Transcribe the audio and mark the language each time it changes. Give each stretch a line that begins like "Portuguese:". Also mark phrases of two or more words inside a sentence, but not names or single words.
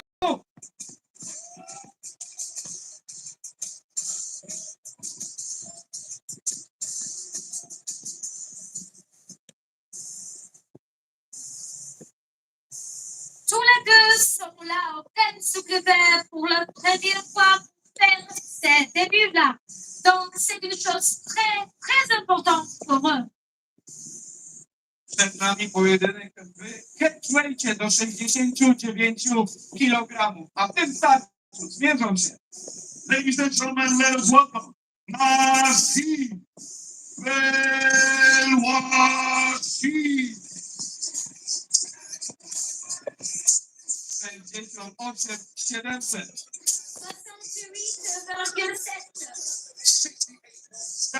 French: Tous les deux sont là au plein secrétaire pour la première fois pour faire ces débuts-là. Donc, c'est une chose très, très importante pour eux.
Polish: Przed nami pojedynek w catchweightie do 69 kg, a w tym starciu zmierzą się.
English: Ladies and gentlemen, let us welcome Marcin Belwasi. 68 700. 68,7.